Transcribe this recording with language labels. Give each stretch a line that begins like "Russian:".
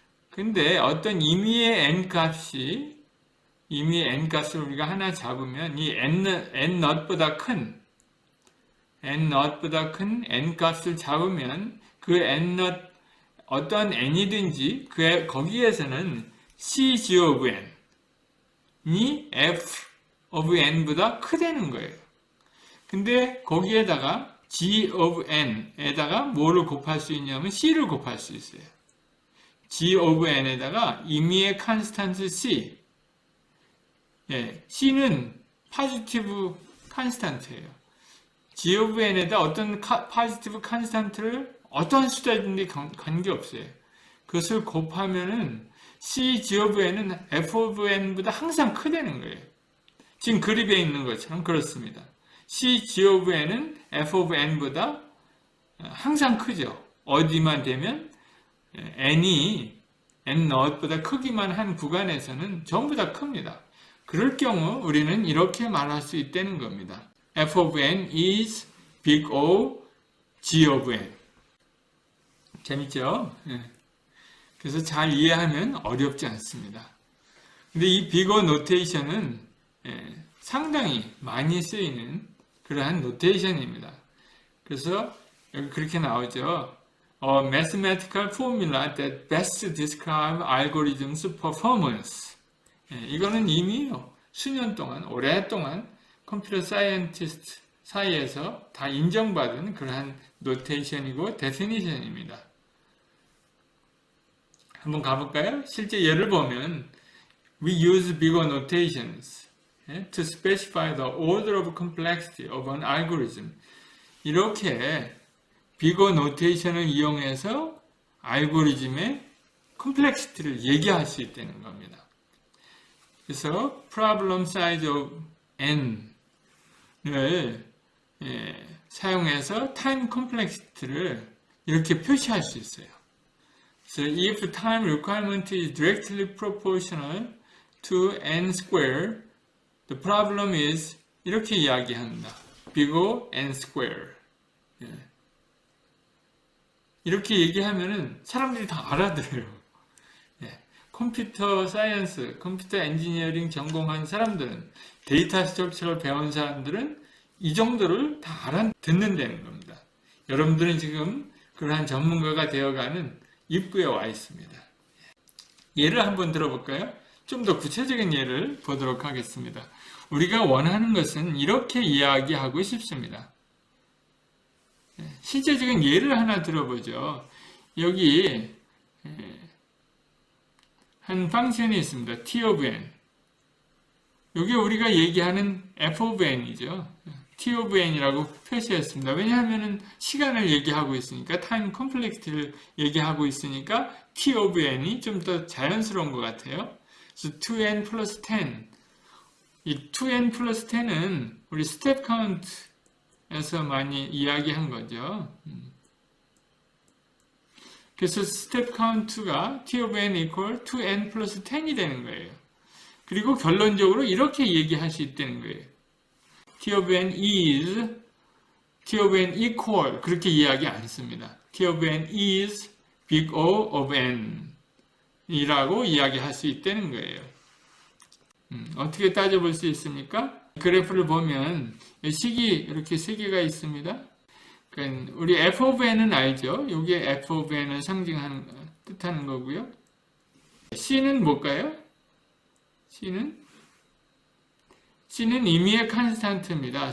Korean: 근데 어떤 임의의 n 값이 임의의 n 값을 우리가 하나 잡으면 이 n not보다 큰 n 값을 잡으면 그 n not 어떤 n이든지 거기에서는 c g of n이 f of n보다 크다는 거예요. 근데 거기에다가 g of n에다가 뭐를 곱할 수 있냐면 c를 곱할 수 있어요. g of n에다가 임의의 constant c. c는 positive constant예요. g of n에다 어떤 positive constant를 어떤 숫자든지 관계없어요. 그것을 곱하면은 c g of n은 f of n보다 항상 크다는 거예요. 지금 그림에 있는 것처럼 그렇습니다. c g of n은 f of n보다 항상 크죠. 어디만 되면 n이 n not보다 크기만 한 구간에서는 전부 다 큽니다. 그럴 경우 우리는 이렇게 말할 수 있다는 겁니다.
English: f of n is big O, g of n.
Korean: 재밌죠? 그래서 잘 이해하면 어렵지 않습니다. 근데 이 big O 노테이션은 상당히 많이 쓰이는 그러한 노테이션입니다. 그래서 여기 그렇게 나오죠.
English: A mathematical formula that best describes algorithms performance.
Korean: 이거는 이미 수년 동안, 오랫동안 컴퓨터 사이언티스트 사이에서 다 인정받은 그러한 노테이션이고 데피니션입니다. 한번 가볼까요? 실제 예를 보면
English: we use bigger notations to specify the order of complexity of an algorithm.
Korean: 이렇게 bigger notation을 이용해서 알고리즘의 컴플렉시티를 얘기할 수 있다는 겁니다. 그래서 problem size of n을 사용해서 time complexity를 이렇게 표시할 수 있어요.
English: So if time requirement is directly proportional to n square, the problem is
Korean: 이렇게 이야기합니다.
English: bigger n square.
Korean: 이렇게 얘기하면은 사람들이 다 알아들어요. 컴퓨터 사이언스, 컴퓨터 엔지니어링 전공한 사람들은, 데이터 스트럭처를 배운 사람들은 이 정도를 다 알아듣는다는 겁니다. 여러분들은 지금 그러한 전문가가 되어가는 입구에 와 있습니다. 예를 한번 들어볼까요? 좀 더 구체적인 예를 보도록 하겠습니다. 우리가 원하는 것은 이렇게 이야기하고 싶습니다. 실제적인 예를 하나 들어보죠. 여기 한 펑션이 있습니다.
English: t of n.
Korean: 이게 우리가 얘기하는 f of n이죠. t of n이라고 표시했습니다. 왜냐하면 시간을 얘기하고 있으니까, 타임 컴플렉시티를 얘기하고 있으니까 t of n이 좀 더 자연스러운 것 같아요. 그래서 2n 플러스 10. 이 2n 플러스 10은 우리 스텝 카운트에서 많이 이야기한 거죠. 그래서 스텝 카운트가 t of n equal 2n 플러스 10이 되는 거예요. 그리고 결론적으로 이렇게 얘기할 수 있다는 거예요.
English: t of n is, t of n equal,
Korean: 그렇게 이야기 안 씁니다.
English: t of n is big O of n
Korean: 이라고 이야기할 수 있다는 거예요. 어떻게 따져볼 수 있습니까? 그래프를 보면 식이 이렇게 세 개가 있습니다. 그러니까 우리 f of n은 알죠? 이게 f of n을 상징하는, 뜻하는 거고요. c는 뭘까요? c는 임의의 컨스탄트입니다.